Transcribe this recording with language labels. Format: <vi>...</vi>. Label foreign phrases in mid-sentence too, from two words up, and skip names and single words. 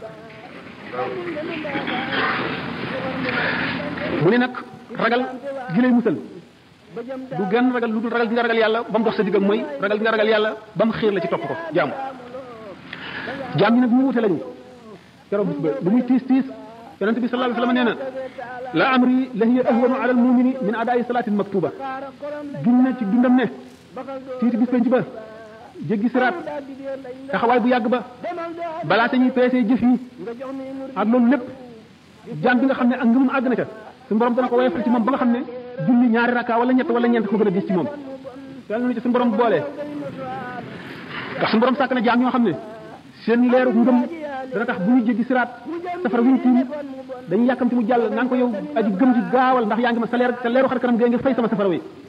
<wo>mu ne nag ragal gi lay musal du genn ragal lu dul ragal gi nga ragal yàlla ba mu dox sa digg ak mooy ragal gi nga ragal yàlla ba mu xiir la ci topp ko jaamu jaam ñi nag ñu wute lañu keroog bis ba lu muy tiis tiis yonente bi</wo> <ar>صلى الله عليه وسلم</ar> <wo>nee na</wo> <ar>لا أمر لا هي أهون على المؤمن من أداء صلاة مكتوبة</ar> <wo>gin na ci dundam ne tiiti bis penc ba jéggi siraat taxawaay bu yàgg ba balaa sañuy peesee jëf yi ak loolu lépp jaam bi nga xam ne ak ngëmum àgg na ca suñu borom dana ko woyofal ci moom ba nga xam ne julli ñaari rakka wala ñett wala ñeent ko gën a gis ci moom yàlla na ci suñu borom boole ndax suñu borom sàkk na jaam ñoo xam ne seen leeru ngëm dana tax bu ñu jéggi siraat safara wuñ tiim dañuy yàkkamti mu jàll naan ko yow aji gëm ji gaawal ndax yaa ngi ma sa leeru xar kanam gee nga fay sama safara wi</wo>